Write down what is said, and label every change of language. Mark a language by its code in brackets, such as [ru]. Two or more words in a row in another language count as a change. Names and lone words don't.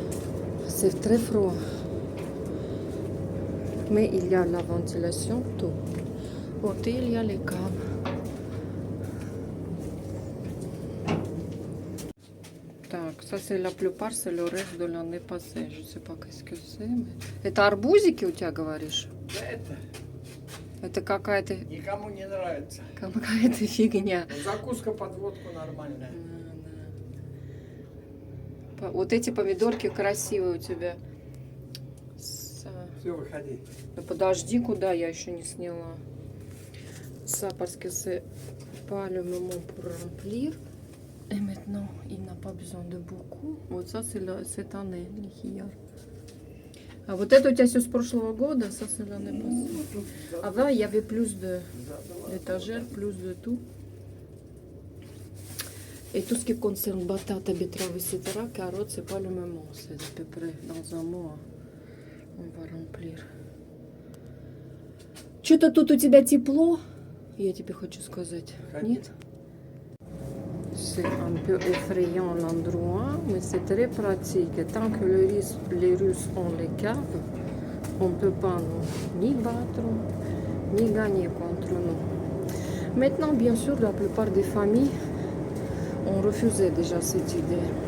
[fr] C'est très froid. Mais il y a la ventilation, tout. Côté, il y a les câbles. Так, ça c'est la plupart, c'est le reste de l'année passée. Je sais pas qu'est-ce que c'est. Mais... [ru] Это арбузики у тебя, говоришь? Это какая-то Никому не нравится. какая-то фигня. Но закуска под водку нормальная. Вот эти помидорки красивые у тебя. Все, выходи. Ну подожди, куда я еще не сняла. [fr] Ça parce que c'est pas le moment pour remplir. Et maintenant, il n'a pas besoin de beaucoup. [ru] Вот [fr] ça c'est cette année, les [ru] хияр. А вот это у тебя все с прошлого года, [fr] ça c'est l'année passée. Avant, il y avait plus d'étagères, plus de tout. Et tout ce qui concerne batates, betteraves, etc., carottes, c'est pas le moment. C'est à peu près dans un mois. On va remplir. [ru] Что-то тут у тебя тепло, я тебе хочу сказать. Нет? [fr] C'est un peu effrayant l'endroit, mais c'est très pratique. Et tant que les Russes ont les caves, on ne peut pas nous ni battre, ni gagner contre nous. Maintenant, bien sûr, la plupart des familles ont refusé déjà cette idée.